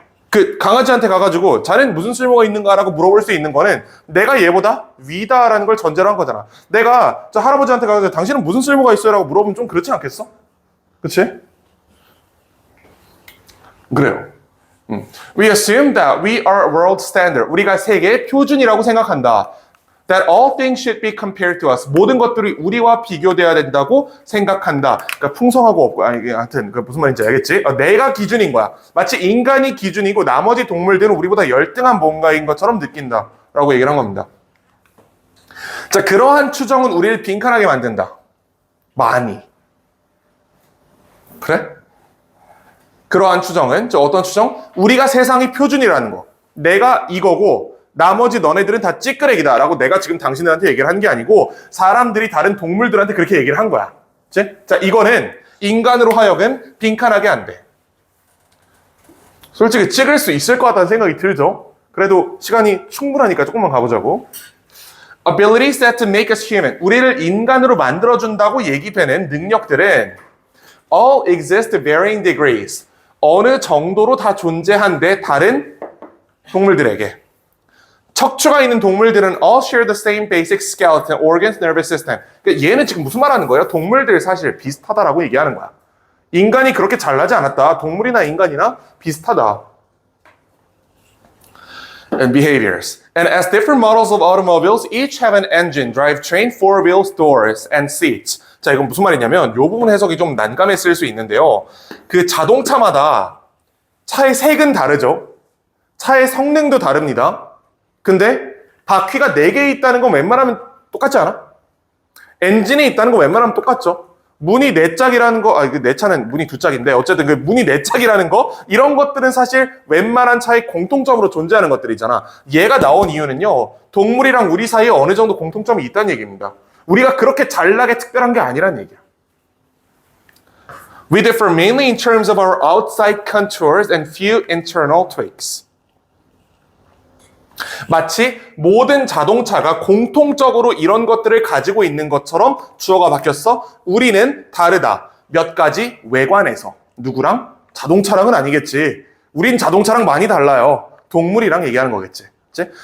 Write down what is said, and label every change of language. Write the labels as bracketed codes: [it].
[ko] 그 강아지한테 가가지고 자네는 무슨 쓸모가 있는가라고 물어볼 수 있는 거는 내가 얘보다 위다라는 걸 전제로 한 거잖아. 내가 저 할아버지한테 가가지고 당신은 무슨 쓸모가 있어요? 라고 물어보면 좀 그렇지 않겠어? 그렇지? 그래요. [en] We assume that we are world standard. [ko] 우리가 세계의 표준이라고 생각한다. [en] That all things should be compared to us. [ko] 모든 것들이 우리와 비교돼야 된다고 생각한다. 그러니까 풍성하고 없고, 아니, 하여튼, 그 무슨 말인지 알겠지? 내가 기준인 거야. 마치 인간이 기준이고 나머지 동물들은 우리보다 열등한 뭔가인 것처럼 느낀다. 라고 얘기를 한 겁니다. 자, 그러한 추정은 우리를 빈칸하게 만든다. 많이. 그래? 그러한 추정은, 어떤 추정? 우리가 세상의 표준이라는 거. 내가 이거고, 나머지 너네들은 다 찌끄레기다 라고 내가 지금 당신들한테 얘기를 한 게 아니고 사람들이 다른 동물들한테 그렇게 얘기를 한 거야. 그치? 자, 이거는 인간으로 하여금 빈칸하게 안 돼. 솔직히 찍을 수 있을 것 같다는 생각이 들죠? 그래도 시간이 충분하니까 조금만 가보자고. [en] Abilities that to make us human. [ko] 우리를 인간으로 만들어준다고 얘기되는 능력들은 [en] all exist to varying degrees. [ko] 어느 정도로 다 존재한데 다른 동물들에게. 척추가 있는 동물들은 [en] all share the same basic skeleton, organs, nervous system. [ko] 그러니까 얘는 지금 무슨 말하는 거예요? 동물들 사실 비슷하다라고 얘기하는 거야. 인간이 그렇게 잘나지 않았다. 동물이나 인간이나 비슷하다. [en] And behaviors. And as different models of automobiles, each have an engine, drivetrain, four wheels, doors, and seats. [ko] 자, 이건 무슨 말이냐면 이 부분 해석이 좀 난감했을 수 있는데요. 그 자동차마다 차의 색은 다르죠. 차의 성능도 다릅니다. 근데 바퀴가 4개 있다는 건 웬만하면 똑같지 않아? 엔진이 있다는 건 웬만하면 똑같죠. 문이 4짝이라는 거, 내 차는 문이 2짝인데 어쨌든 그 문이 4짝이라는 거 이런 것들은 사실 웬만한 차의 공통점으로 존재하는 것들이잖아. 얘가 나온 이유는요. 동물이랑 우리 사이에 어느 정도 공통점이 있다는 얘기입니다. 우리가 그렇게 잘나게 특별한 게 아니란 얘기야. [en] We differ mainly in terms of our outside contours and few internal tweaks. [ko] 마치 모든 자동차가 공통적으로 이런 것들을 가지고 있는 것처럼 주어가 바뀌었어. 우리는 다르다. 몇 가지 외관에서. 누구랑? 자동차랑은 아니겠지. 우린 자동차랑 많이 달라요. 동물이랑 얘기하는 거겠지. 그치?